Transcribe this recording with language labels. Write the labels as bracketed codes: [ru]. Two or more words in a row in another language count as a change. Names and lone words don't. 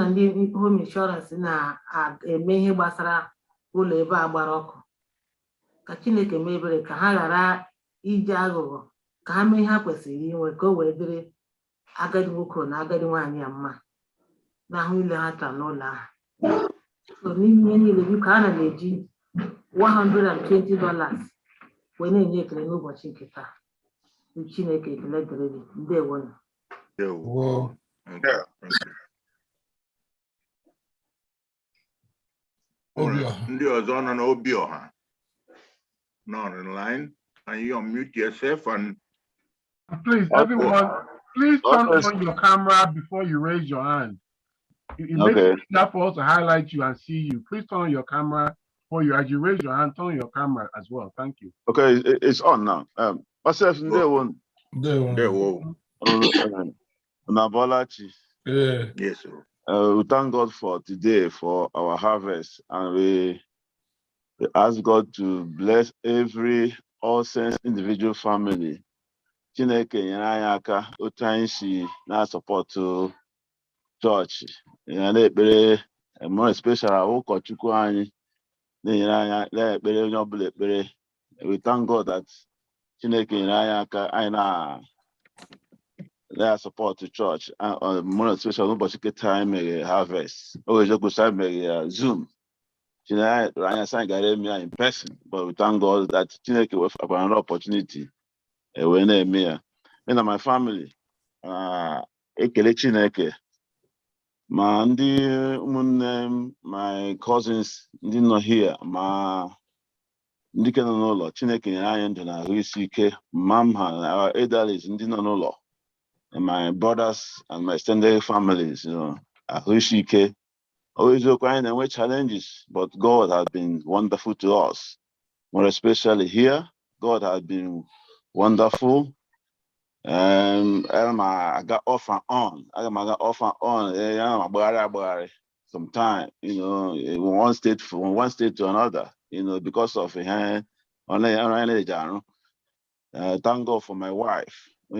[ig] ndị home inshọransị na-eme ihe gbasara ụlọ ebe a gbara ọkụ ka Chineke mee ebere ka ha ghara iji aghụghọ ka ha mee ihe ha kwesịrị inwe ka o wee dịrị agadi nwoke na agadi nwaanyị ya mma n'ahụ ile ha taa n'ụlọ ahụ so n'ime niile biko ana m eji $120 wee na-enye ekele n'ụbọchị nke taa Chineke ekele dịrị gị ndewo. Ndị ọzọ nọ n'obi ọha nọ online. [en] Can you unmute yourself and please everyone please turn on your camera before you raise your hand. It makes it easier for us to highlight you and see you. Please turn on your camera before you, as you raise your hand, turn on your camera as well. Thank you. Okay, it's on now. Myself, yes, sir. We thank God for today, for our harvest, and we ask God to bless every all sense individual family. [ig] Chineke nyere anyị aka otu anyị si na- [en] support church [ig] na-ekpere [en] more especially [ig] ụkọchukwu anyị na-enyere anyị na-ekpere onye ọbụla ekpere. [en] We thank God that [ig] Chineke nyere anyị aka anyị na- [en] support church more especially [ig] n'ụbọchị keta anyị mere harvest ogejekwusa anyị mere Zoom Chineke anyị asị anyị gara eme ya [en] in person, but we thank God that [ig] Chineke wefakwara [en] another opportunity [ig] wee na-eme ya. Me na [en] my family [ig] ekele Chineke ma ndị ụmụnne m, [en] my cousins [ig] ndị nọ here ma ndị ke nọ n'ụlọ. Chineke nyere anyị ndụ na ahụ isi ike ma m ha na [en] our elderlies [ig] ndị nọ n'ụlọ, [en] my brothers and my extended families, [ig] ahụ isi ike. [en] Always [ig] anyị na-enwe [en] challenges, but God has been wonderful to us. More especially here, God has been wonderful. I got off and on. Sometimes, one state from one state to another, because of thank God for my wife.